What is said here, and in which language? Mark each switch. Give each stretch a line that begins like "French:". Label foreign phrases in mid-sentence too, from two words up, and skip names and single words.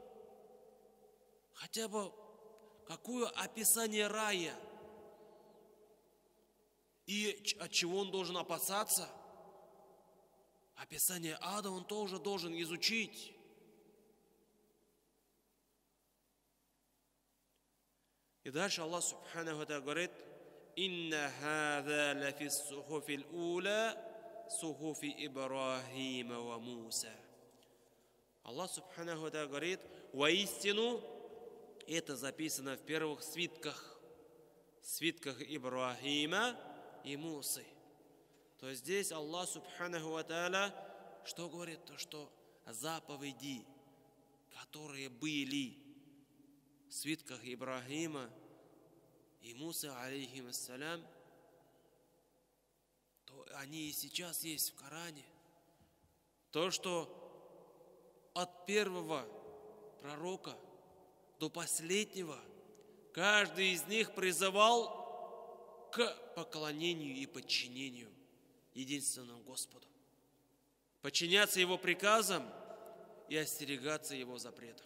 Russian: Хотя бы какое описание рая и от чего он должен опасаться. Описание ада он тоже должен изучить. И дальше
Arabic: Аллах سبحانه وتعالى говорит: «إن هذا لفي الصحف الأولى صحف إبراهيم وموسى».
Russian: Аллах
Arabic: سبحانه وتعالى
Russian: говорит: воистину это записано в первых свитках Ибрахима и Мусы. То есть здесь Аллах
Arabic: سبحانه وتعالى
Russian: что говорит? То, что заповеди, которые были в свитках Ибрахима и Мусы, алейхиссалям, то они и сейчас есть в Коране. То, что от первого пророка до последнего каждый из них призывал к поклонению и подчинению единственному Господу, подчиняться Его приказам и остерегаться Его запретов.